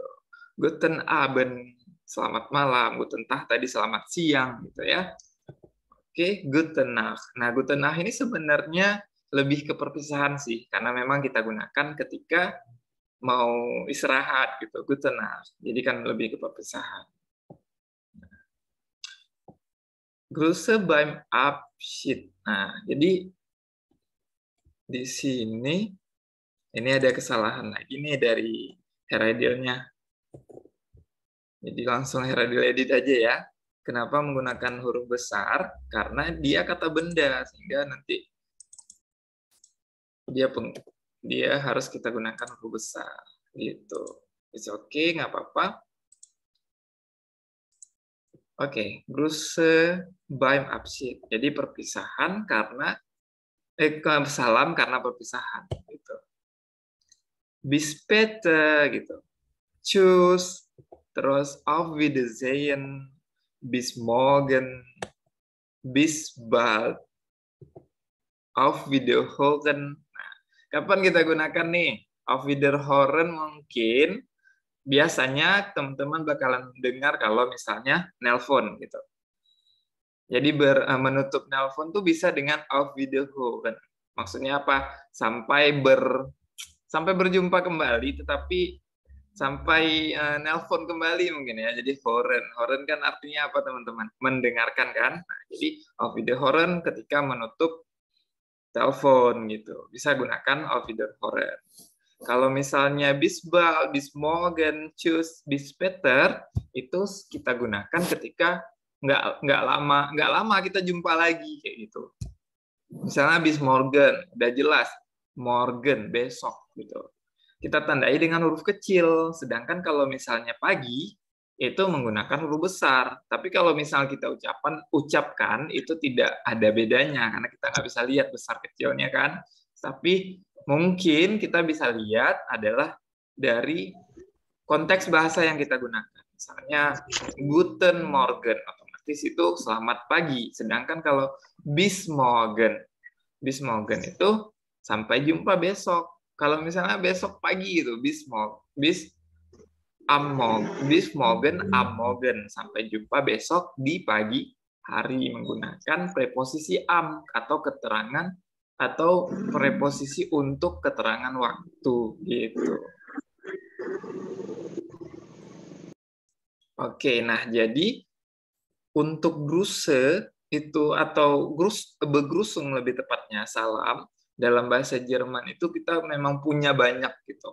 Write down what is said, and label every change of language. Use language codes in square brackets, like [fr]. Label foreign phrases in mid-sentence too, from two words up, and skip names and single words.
[de] Guten Abend, [id] selamat malam. [de] Guten Tag [id] tadi selamat siang gitu ya. Oke, [de] Guten Nacht. [id] Nah, [de] Guten Nacht [id] ini sebenarnya lebih ke perpisahan sih, karena memang kita gunakan ketika mau istirahat gitu, [de] Guten Nacht. [id] Jadi kan lebih ke perpisahan. [de] Grüße beim Abschied. [id] Nah, jadi di sini ini ada kesalahan lagi nih dari Heradilnya. Jadi langsung Heradil edit aja ya. Kenapa menggunakan huruf besar? Karena dia kata benda, sehingga nanti dia harus kita gunakan huruf besar. Gitu. [en] It's okay, [id] nggak apa-apa. Oke, [de] Grüße beim Abschied. [id] Jadi perpisahan karena salam karena perpisahan gitu. [de] Bis später gitu. Tschüss. [id] Terus [de] auf Wiedersehen. Bis morgen. Bis bald. Auf Wiederhören. [id] Nah, kapan kita gunakan nih? [de] Auf Wiederhören [id] mungkin biasanya teman-teman bakalan dengar kalau misalnya nelpon gitu. Jadi menutup nelpon tuh bisa dengan [de] auf Wiederhören. [id] Maksudnya apa? Sampai berjumpa kembali, tetapi sampai nelpon kembali mungkin ya. Jadi Horen kan artinya apa teman-teman? Mendengarkan kan? Nah, jadi [de] auf Wiederhören [id] ketika menutup telepon gitu. Bisa gunakan [de] auf Wiederhören. [id] Kalau misalnya [de] bis bald, bis morgen, tschüss, bis später [id] itu kita gunakan ketika nggak lama kita jumpa lagi kayak gitu. Misalnya [de] bis morgen, [id] udah jelas morgen besok gitu. Kita tandai dengan huruf kecil. Sedangkan kalau misalnya pagi itu menggunakan huruf besar. Tapi kalau misal kita ucapkan itu tidak ada bedanya karena kita nggak bisa lihat besar kecilnya kan. Tapi mungkin kita bisa lihat adalah dari konteks bahasa yang kita gunakan. Misalnya [de] Guten Morgen, [id] otomatis itu selamat pagi. Sedangkan kalau [de] bis morgen [id] itu sampai jumpa besok. Kalau misalnya besok pagi itu [de] bis morgen am morgen, [id] sampai jumpa besok di pagi hari, menggunakan preposisi am atau keterangan atau preposisi untuk keterangan waktu gitu. Oke, nah jadi untuk Grüße itu atau begrüßung lebih tepatnya salam dalam bahasa Jerman itu kita memang punya banyak gitu.